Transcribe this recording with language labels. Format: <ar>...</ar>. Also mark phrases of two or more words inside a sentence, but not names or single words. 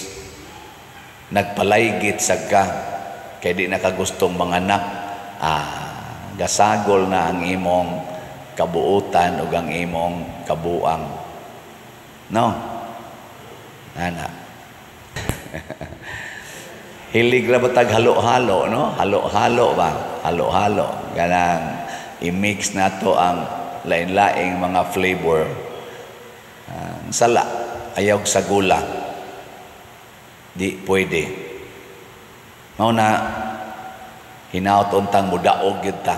<ceb>Nagpalaygit sa ka, kay di nakagustong manganak. Gasagol na ang imong kabuutan ug ang imong kabuang. No? Ana. Hilig ra batag halo-halo, no? Halo-halo ba? Halo-halo. Ganang i-mix nato ang lain-laing mga flavor. Sala, ayaw sa gula. Di pwede. Mao na hinaut untang mudaog gyud ta.</ceb>